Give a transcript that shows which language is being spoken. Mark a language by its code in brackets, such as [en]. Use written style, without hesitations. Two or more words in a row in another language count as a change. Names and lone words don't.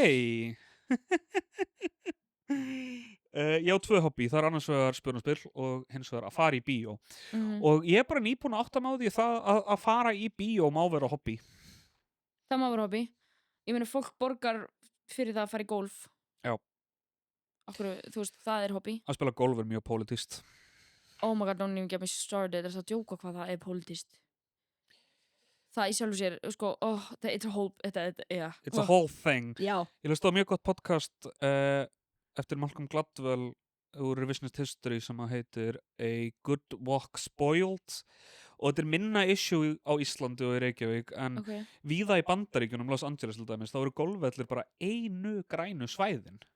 [is] Ég á 2 hobby, það er annars vegar spurnaspil og hins vegar að fara í bíó. Og ég er bara nýbúin að átta mig á því að fara í bíó má vera hobby. Það má vera hobby. Ég meina fólk borgar fyrir það að fara í golf. Já. Okkur, þú veist, það er hobby. Að spila golf er mjög pólitískt. [en] Oh my god, don't even get me started. [is] Það er að djóka hvað það er pólitískt. Það í sjálfu sér, sko, [en] it's a whole, yeah. It's a whole thing. [is] Já. Ég hlustaði á mjög gott podcast eftir Malcolm Gladwell úr Revisionist History sem að heitir A Good Walk Spoiled og þetta er minna issue á Íslandi og í Reykjavík en víða í Bandaríkjunum, Los Angeles til dæmis, þá eru golfvellir bara einu grænu svæðin.